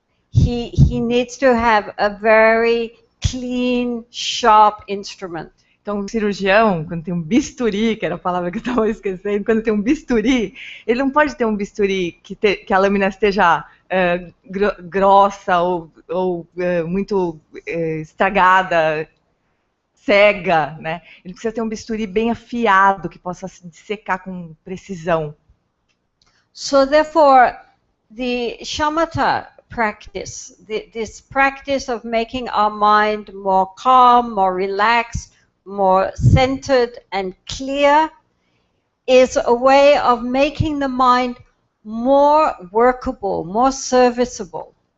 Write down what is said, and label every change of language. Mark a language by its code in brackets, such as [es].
[en] He needs to have a very clean, sharp instrument. [pt] Então, o cirurgião, quando tem um bisturi, que era a palavra que eu estava esquecendo, quando tem um bisturi, ele não pode ter um bisturi que a lâmina esteja grossa ou muito estragada, cega, né? Ele precisa ter um bisturi bem afiado, que possa dissecar com precisão. [en] So therefore, the shamatha practice, this practice of making our mind more calm, more relaxed, more centered and clear, is a way of making the mind more workable, more serviceable.